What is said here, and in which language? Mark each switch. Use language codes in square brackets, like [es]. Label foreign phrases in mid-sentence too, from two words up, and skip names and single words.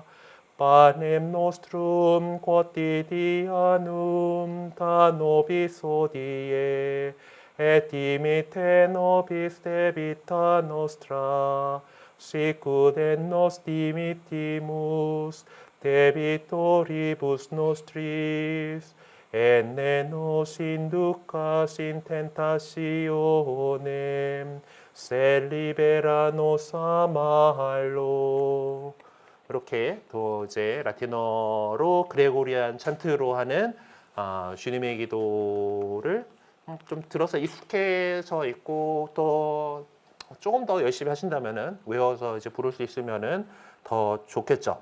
[la] Panem nostrum quotidianum da nobis hodie et dimitte nobis debita nostra sicut et nos dimittimus debitoribus nostris. Et ne nos inducas in tentationem, sed libera nos a malo. [ko] 이렇게 또 이제 라틴어로 그레고리안 찬트로 하는 주님의 기도를 좀 들어서 익숙해서 있고 또 조금 더 열심히 하신다면은 외워서 이제 부를 수 있으면은 더 좋겠죠.